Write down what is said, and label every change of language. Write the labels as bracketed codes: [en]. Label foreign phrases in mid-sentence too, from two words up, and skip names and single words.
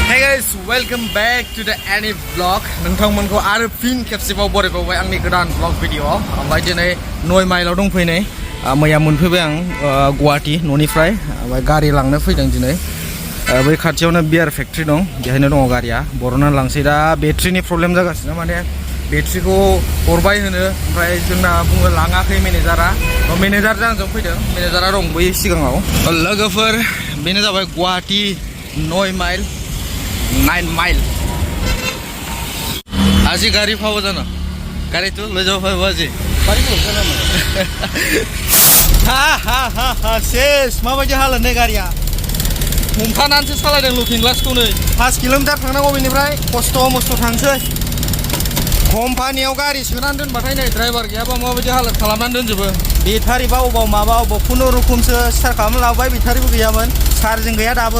[en] guys, welcome back to the Any Vlog. [brx] नोंथांमोनखौ आरो फिन खेबसेबाव बरायबावबाय आंनि गोदान vlog भिडिअ। ओमफ्राय दिनै 9 माइलाव दंफैनाय। मैया मोनफैबाय आं गुवाहाटी न'निफ्राय। ओमफ्राय गारि लांनो फैदों दिनै। बै खाथियावनो बियार फेक्ट्रि दं, बेहायनो दङ गारिया। बर'ना लांसै दा बेट्रिनि प्रब्लेम जागासिनो, माने बेट्रिखौ हरबाय होनो, ओमफ्राय जोंना बुङो लाङाखै मेनेजारा। मेनेजारजों आंजों फैदों, मेनेजारा दं बै सिगाङाव। लोगोफोर बेनो जाबाय गुवाहाटी 9 माइल 9 माइल। [as] আজি গাড়ি পাব জানো? গাড়িটো লৈ যাব পাৰিব আজি? পাৰিব জানো? [brx] শেষ माबायदि हालोद नै गारिया हमथानानैसो सालायदों लुकिं ग्लासखौ नै 5 किल'मिटार थांनांगौ बेनिफ्राय खस्थ' मस्थ' थांसै। कम्पानियाव गारि सोनानै दोनबाथाय नै ड्राइभार गैयाबा माबायदि हालोद खालामनानै दोनजोबो। बेटारिबा अबाव माबा अबाव खुनुरुखुमसो स्टार्ट खालामना लाबोबाय, बेटारिबो गैयामोन, चार्जिं गैया दाबो।